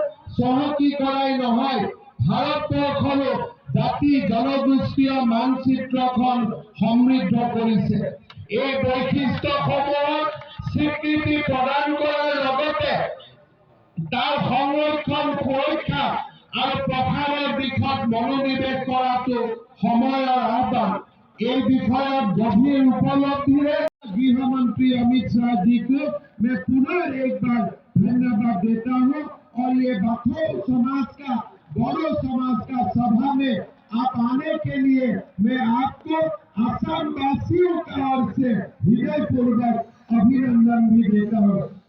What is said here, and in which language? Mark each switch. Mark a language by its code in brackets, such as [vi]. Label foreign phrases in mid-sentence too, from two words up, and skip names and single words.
[as] চহকী কৰাই নহয়, ভাৰতবৰ্ষৰো জাতি জনগোষ্ঠীয় মানচিত্ৰখন সমৃদ্ধ কৰিছে। এই বৈশিষ্ট্যসমূহক স্বীকৃতি প্ৰদান কৰাৰ লগতে তাৰ সংৰক্ষণ, সুৰক্ষা আৰু প্ৰসাৰৰ দিশত মনোনিৱেশ কৰাটো সময়ৰ আহ্বান। এই বিষয়ত [hi] गंभीर उपलब्धि है। गृह मंत्री अमित शाह जी को मैं पुनः एक बार धन्यवाद देता हूं और ये बथौ समाज का, बोडो समाज का सभा में आप आने के लिए मैं आपको असम वासियों का ओर से हृदय पूर्वक अभिनंदन भी देता हूं।